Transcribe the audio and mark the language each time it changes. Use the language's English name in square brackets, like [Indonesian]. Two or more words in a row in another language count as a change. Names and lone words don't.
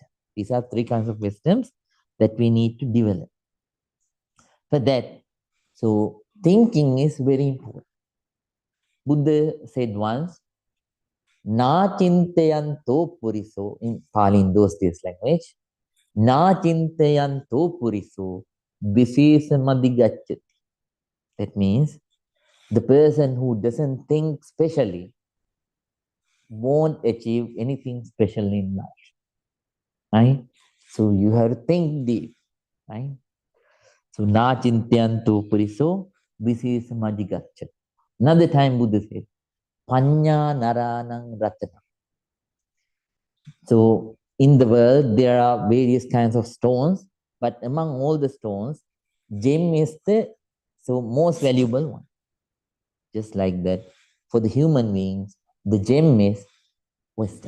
[English] These are three kinds of wisdoms that we need to develop. For that, so thinking is very important. Buddha said once, [Pali] Na chintayanto puriso, [English] in Pali in those days language, [Pali] Na chintayanto puriso, visesamadigacchati. [English] That means the person who doesn't think specially won't achieve anything special in life. Right? So you have to think deep. Right? [Pali] So na chintyanto puriso, visesamadigacchati. [English] Another time Buddha said, [Pali] Panya naranang ratana. [English] So in the world, there are various kinds of stones, but among all the stones, gem is the most valuable one. Just like that, for the human beings, the gem is wisdom.